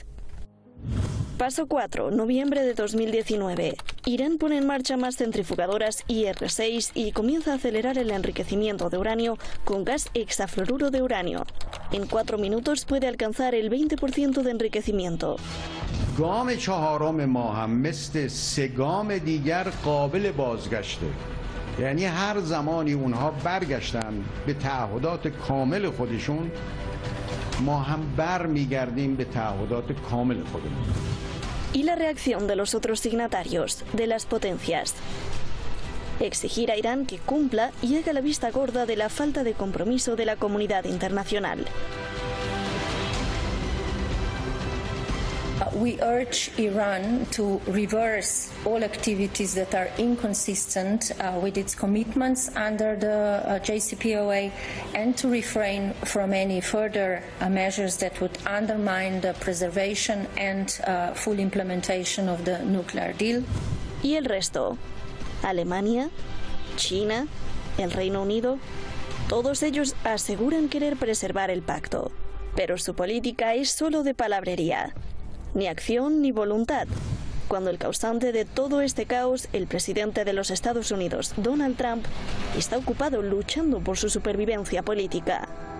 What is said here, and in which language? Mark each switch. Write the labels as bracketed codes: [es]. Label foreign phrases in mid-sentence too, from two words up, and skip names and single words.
[es] Paso 4. Noviembre de 2019. Irán pone en marcha más centrifugadoras IR6 y comienza a acelerar el enriquecimiento de uranio con gas hexafluoruro de uranio. En 4 minutos puede alcanzar el 20% de enriquecimiento. [fa] گام چهارم ما هم مثل 3 گام دیگر قابل بازگشته. یعنی هر زمانی اونها برگشتن به تعهدات کامل خودشون، ما هم برمیگردیم به تعهدات کامل خودمون. [es] Y la reacción de los otros signatarios, de las potencias. Exigir a Irán que cumpla y haga la vista gorda de la falta de compromiso de la comunidad internacional. [en] We urge Iran to reverse all activities that are inconsistent with its commitments under the JCPOA and to refrain from any further measures that would undermine the preservation and full implementation of the nuclear deal. [es] ¿Y el resto? Alemania, China, el Reino Unido, todos ellos aseguran querer preservar el pacto, pero su política es solo de palabrería. Ni acción ni voluntad, cuando el causante de todo este caos, el presidente de los Estados Unidos, Donald Trump, está ocupado luchando por su supervivencia política.